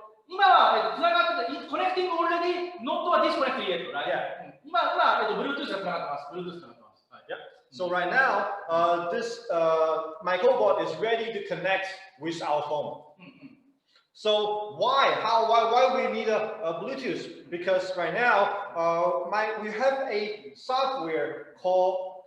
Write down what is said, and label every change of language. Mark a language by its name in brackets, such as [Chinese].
[Japanese] 今はつながってて、 [English] connecting already, not disconnected yet, right? [Japanese] 今、Bluetooth がつながってます。Bluetooth がつながってます。 [English] So right now, this myCobot is ready to connect with our phone. So why we need a Bluetooth? Because right now, we have a software called.